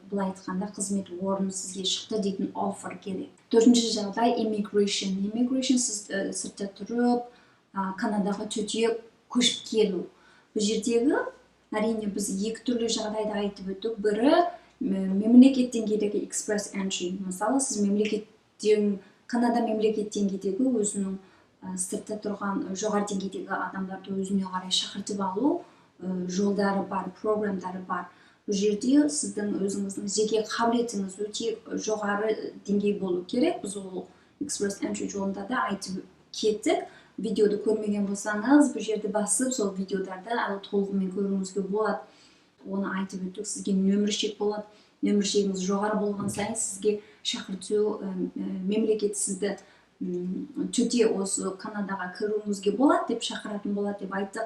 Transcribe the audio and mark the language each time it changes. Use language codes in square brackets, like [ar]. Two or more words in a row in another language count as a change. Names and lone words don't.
[kk] Былай айтқанда, қызмет орны сізге шықты дейтін offer керек. Төртінші жағдай immigration. Immigration сіз сыртта тұрып, Канадаға төте көшіп келу. Бұл жердегі, әрине, біз екі түрлі жағдайда айтып өттік. Бірі мемлекеттен келеді [en] express entry. [kk] Мысалы, сіз Канада мемлекеттен келеді өзінің сыртта тұрған жоғары деңгейдегі адамдарды өзіне қарай шақыртып алу жолдары бар, програмдары бар. Бұл жерде сіздің өзіңіздің жеке қабілетіңіз өте жоғары деңгей болу керек. Біз ол [en] express entry [kk] жолында да айтып кеттік. Видеоды көрмеген болсаңыз, бұл жерді басып, сол видеодарды әлі толығымен көруіңізге болады. Оны айтып өттік, сізге нөмір шек болады. Нөмір шегіңіз жоғары болған сайын сізге шақырту мемлекет сізді төте осы Канадаға кіруіңізге болады деп шақыратын болады деп айттық.